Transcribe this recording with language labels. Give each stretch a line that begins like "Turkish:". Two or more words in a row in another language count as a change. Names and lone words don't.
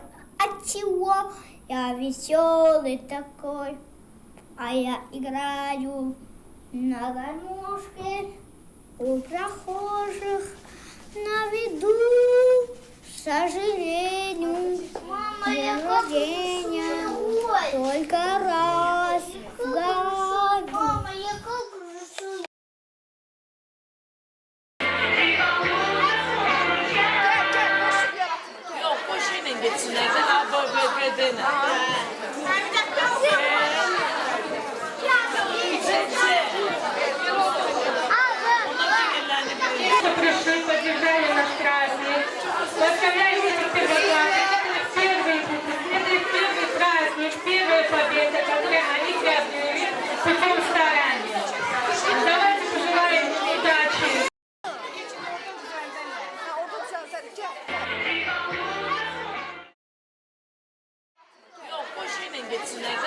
Russian: Отчего я веселый такой, а я играю на гармошке у прохожих на виду. К сожалению, день рождения только раз в году. Мама, я как рисую?
Turkish: Yok, koşuyla geçsin evde. Ha, bedene.
Russian: Пришли, поддержали наш праздник. Поздравляйте первоклассников. Это их первый праздник, первая победа, которую они приобрели путем старания. Давайте пожелаем удачи.
Turkish: Yok, koşuyla geçsin evde.